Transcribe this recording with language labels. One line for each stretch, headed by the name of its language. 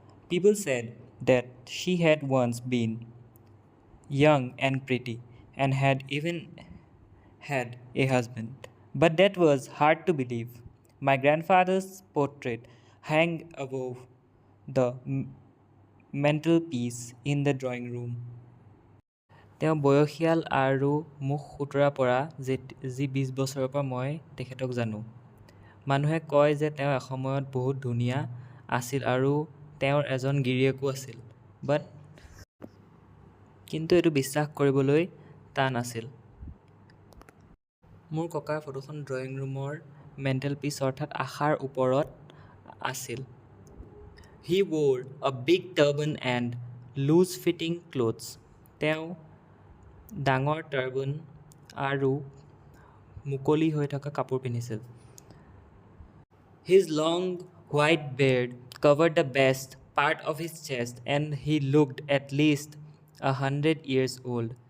English: People said that she had once been young and pretty and had even had a husband. But that was hard to believe. My grandfather's portrait hung above the mantelpiece in the drawing room.
Assamese: তেওঁ বয়সীয়াল আৰু মুখ সোঁতৰা পৰা যি 20 বছৰৰ পৰা মই তেখেতক জানো। মানুহে কয় যে তেওঁ এসময়ত বহুত ধুনীয়া আছিল আৰু তেওঁৰ এজন গিৰিয়েকো আছিল। কিন্তু এইটো বিশ্বাস কৰিবলৈ টান আছিল। মোৰ ককাৰ ফটোখন ড্ৰয়িং ৰুমৰ মেণ্টেলপিচ অৰ্থাৎ আশাৰ ওপৰত আছিল।
English: He wore a big turban and loose-fitting clothes.
Assamese: তেওঁ ডাঙৰ টাৰ্বান আৰু মুকলি হৈ থকা কাপোৰ পিন্ধিছিল।
English: His long white beard covered the best part of his chest and he looked at least 100 years old.